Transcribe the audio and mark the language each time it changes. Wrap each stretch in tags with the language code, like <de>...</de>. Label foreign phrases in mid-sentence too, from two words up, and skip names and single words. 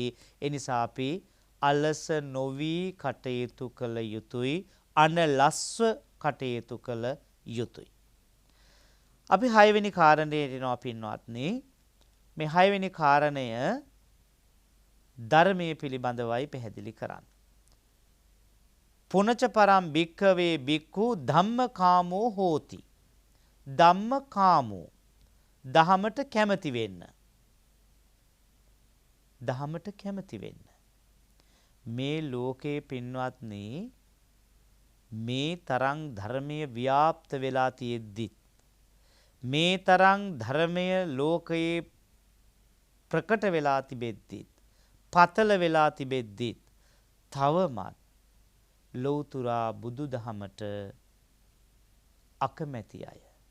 <si>එනිසා අපි අලස නොවි කටයුතු කළ යුතුයි. අනලස්ව කටයුතු කළ යුතුයි. අපි 6 වෙනි කාරණයට එනවා පින්වත්නි. මේ 6 වෙනි කාරණය ධර්මයේ පිළිබඳවයි පැහැදිලි කරන්නේ.</si> <pi>පුනච පරම් භික්ඛවේ භික්ඛු ධම්මකාමෝ හෝති.</pi> <si>ධම්මකාමෝ, දහමට කැමති වෙන්න. දහමට කැමති වෙන්න. මේ ලෝකයේ පින්වත්නි, මේ තරම් ධර්මයේ ව්‍යාප්ත වෙලා තියෙද්දිත්, මේ තරම් ධර්මය ලෝකයේ ප්‍රකට වෙලා තිබෙද්දිත්, පතල වෙලා තිබෙද්දිත්, තවමත් ලෞතුරා බුදු දහමට අකමැති අය,</si>